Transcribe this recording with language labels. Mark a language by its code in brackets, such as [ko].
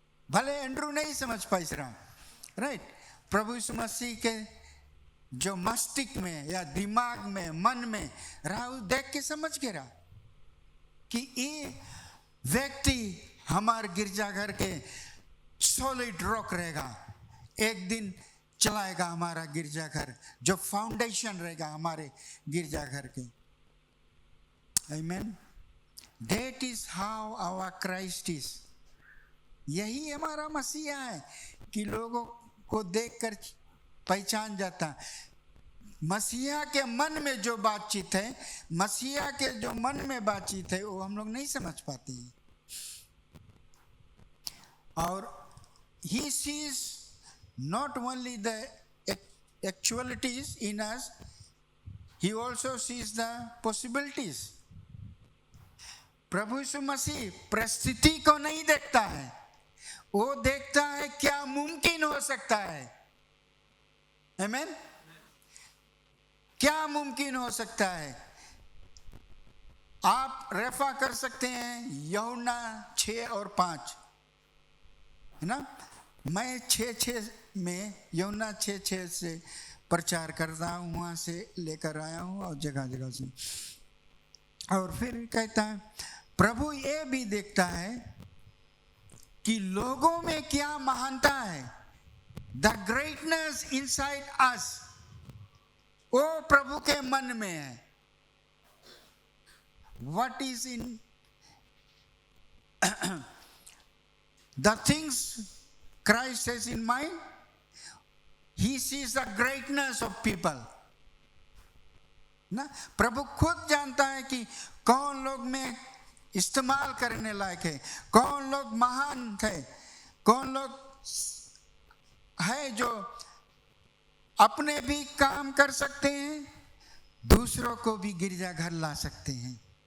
[hi] भले एंड्रू नहीं समझ पाई रहा, राइट। प्रभु यीशु मसीह के जो मस्तिष्क में या दिमाग में मन में रहा, देख के समझ के रहा कि ये व्यक्ति हमारे गिरजाघर के [en] solid rock [hi] रहेगा, एक दिन चलाएगा हमारा गिरजाघर, जो फाउंडेशन रहेगा हमारे गिरजाघर के। आमीन। [en] That is how our Christ is। [hi] यही हमारा मसीहा है कि लोगों को देखकर पहचान जाता। मसीहा के मन में जो बातचीत है, मसीहा के जो मन में बातचीत है, वो हम लोग नहीं समझ पाते हैं। [en] और he sees not only the actualities in us, he also sees the possibilities। [hi] प्रभु यीशु मसीह परिस्थिति को नहीं देखता है, वो देखता है क्या मुमकिन हो सकता है। आमीन। क्या मुमकिन हो सकता है। आप रेफा कर सकते हैं यूहन्ना 6 और 5, है ना। मैं 6:6 में यूहन्ना 6:6 से प्रचार करता हूँ, वहाँ से लेकर आया हूँ और जगह जगह से। और फिर कहता है प्रभु ये भी देखता है कि लोगों में क्या महानता है, [en] the greatness inside us, [hi] वो प्रभु के मन में है। [en] What is in the things Christ has in mind, he sees the greatness of people। [hi] ना प्रभु खुद जानता है कि कौन लोग में इस्तेमाल करने लायक है, कौन लोग महान थे, कौन लोग है जो अपने भी काम कर सकते हैं, दूसरों को भी गिरजाघर ला सकते हैं।